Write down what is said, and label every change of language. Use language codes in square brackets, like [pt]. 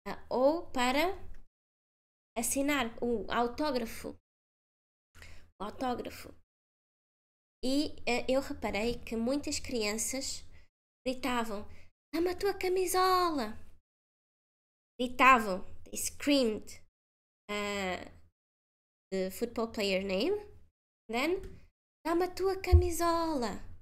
[pt] Ou para assinar o autógrafo. E eu reparei que muitas crianças gritavam: dá-me a tua camisola! Gritavam, [en] they screamed the football player name. Then, [pt] dá-me a tua camisola!